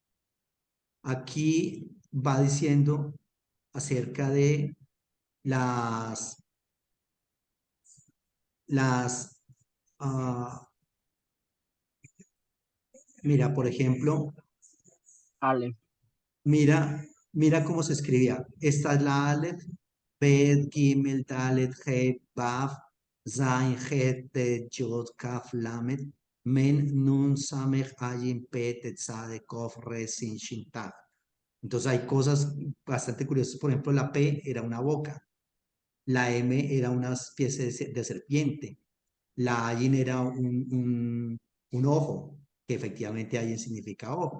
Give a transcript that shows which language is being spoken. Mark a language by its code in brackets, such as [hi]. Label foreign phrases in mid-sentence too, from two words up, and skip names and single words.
[es] Aquí va diciendo acerca de las, las, ah, mira, por ejemplo, Ale. mira cómo se escribía. Esta es la Aleph, Bet, Gimel, Dalet, He, Baf, Zain, Het, Tet, Yod, Kaf, Lamet, Men, Nun, Samech, Ayin, Pet, Tetzade, Kof, Re, Sin, Shin, Taf. Entonces hay cosas bastante curiosas. Por ejemplo, la P era una boca, la M era una especie de serpiente, la Ayin era un ojo, que efectivamente Ayin significa ojo.